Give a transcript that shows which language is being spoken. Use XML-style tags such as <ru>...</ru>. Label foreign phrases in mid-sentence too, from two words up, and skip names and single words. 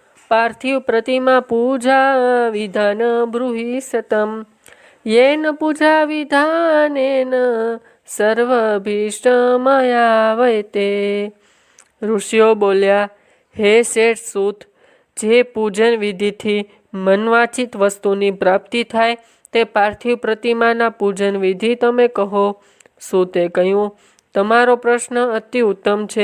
<sa>पार्थिव प्रतिमा पूजा विधान ब्रूहि सतम येन पूजा विधानेन સર્વભીષ્ટમયાવયતે।</sa> <gu>ઋષિઓ બોલ્યા, હે શેઠ સૂત, જે પૂજન વિધિથી મનવાંછિત વસ્તુની પ્રાપ્તિ થાય તે પાર્થિવ પ્રતિમાના પૂજન વિધિ તમે કહો। સૂતે કહ્યું, તમારો પ્રશ્ન અતિ ઉત્તમ છે।</gu>